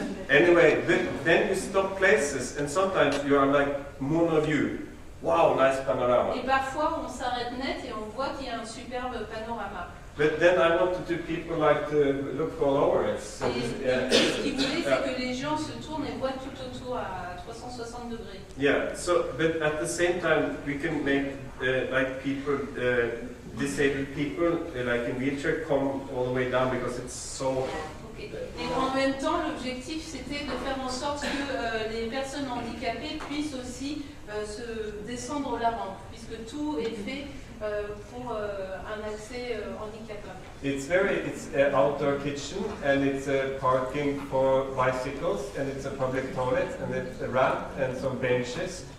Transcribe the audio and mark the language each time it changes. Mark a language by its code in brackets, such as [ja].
[en] Anyway, then you stop places, and sometimes you are like mono view. Wow, nice panorama. [fr] Et parfois on s'arrête net et on voit qu'il y a un superbe panorama. [en] But then I wanted to people like to look all over it. So [fr] ce qu'il voulait, c'est que les gens se tournent et voient tout autour à 360 degrés. [en] Yeah. So, but at the same time, we can make like people. Disabled people, like in wheelchair, come all the way down because it's so. Okay. [fr] Et en même temps, l'objectif c'était de faire en sorte que les personnes handicapées puissent aussi se descendre la rampe, puisque tout est fait pour un accès handicapable. [en] It's an outdoor kitchen and it's a parking for bicycles and it's a public toilet and it's a ramp and some benches.